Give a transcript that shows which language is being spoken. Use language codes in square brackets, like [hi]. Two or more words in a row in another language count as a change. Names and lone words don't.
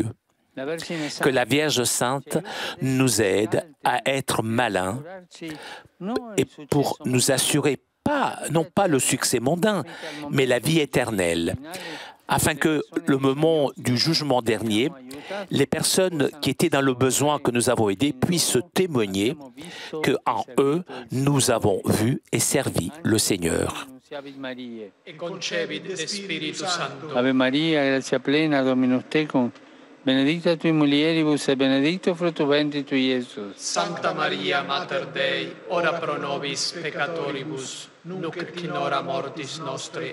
[fr] Que la Vierge Sainte nous aide à être malins et pour nous assurer non pas le succès mondain, mais la vie éternelle, afin que le moment du jugement dernier, les personnes qui étaient dans le besoin que nous avons aidé puissent témoigner qu'en eux, nous avons vu et servi le Seigneur. [la] Ave Maria, gratia plena, Dominus tecum, benedicta tui mulieribus et benedictus fructus ventris tui, Iesus. Sancta Maria, Mater Dei, ora pro nobis peccatoribus, nunc et in hora mortis nostri.